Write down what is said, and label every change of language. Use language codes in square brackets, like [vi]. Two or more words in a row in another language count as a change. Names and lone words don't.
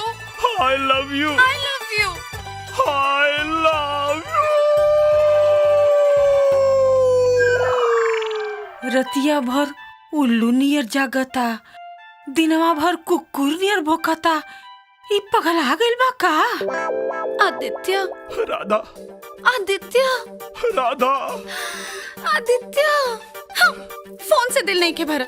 [en] I love you. I love you. I love you. [bho] रतिया भर उल्लू नियर जागता, दिनवा भर कुकुर नियर भोकता। ई पगला गइल बा का? आदित्य, राधा, आदित्य, राधा। आदित्य, हाँ, फोन से दिल नहीं के भरा।